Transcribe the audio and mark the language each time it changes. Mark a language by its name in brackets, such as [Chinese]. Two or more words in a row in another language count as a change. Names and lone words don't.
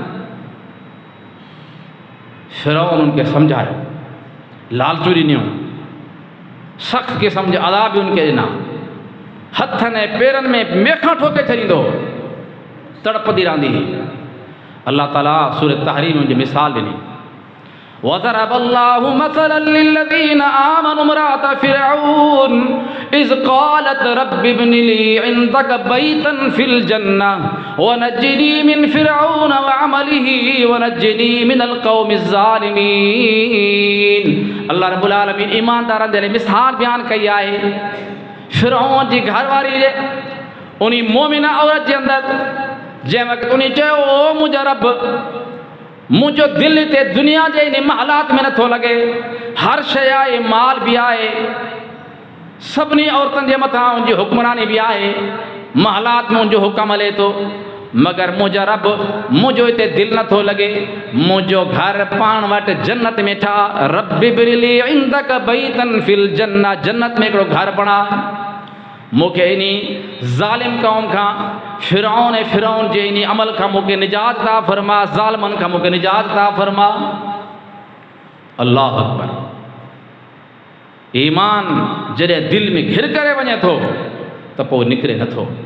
[Sindhi] फिरौन उनखे सम्झायो, लालचू ॾिनियूं, सख़्त क़िस्म जे अज़ाब बि उनखे ॾिना, हथनि ऐं पेरनि में मेखां ठोके छॾींदो, तड़पदी रहंदी। अल्लाह ताला सूरत तहरीम में उनजी मिसाल ॾिनी। [Arabic] وضرب الله مثلا للذين آمنوا امرأة فرعون إذ قالت رب ابن لي عندك بيتا في الجنة ونجني من فرعون وعمله ونجني من القوم الظالمين। الله رب العالمين [Sindhi] ईमानदारनि जे लाइ मिसाल बयान कई आहे। फिरौन जी घरवारी जे उन मोमिना औरत जे अंदरि जंहिं वक़्तु उन चयो, ओ मुंहिंजा रब, मुझो दिल ते दुनिया जे इन हालात में नथो लगे, हर शय आहे, माल भी आहे, सभिनी औरतनि जे मथां उनजी हुक्मरानी भी आहे, महलात में उनजो हुक्म हले थो, मगर मुंहिंजा रब, मुझो इते दिल नथो लगे, मुझो घर पाण वटि जन्नत में ठा। [Arabic] رب ابن لي عندك بيتا في الجنة, [Sindhi] जन्नत में हिकिड़ो घर बणा, मूंखे इनी ज़ालिम क़ौम खां, फिरौन ऐं फिरौन जे इन अमल खां मूंखे निजात ता फरमा, ज़ालिमनि खां मूंखे निजात ता फरमा। [Arabic] الله أكبر. [Sindhi] ईमान जॾहिं दिलि में घिर करे वञे थो त पोइ निकिरे नथो।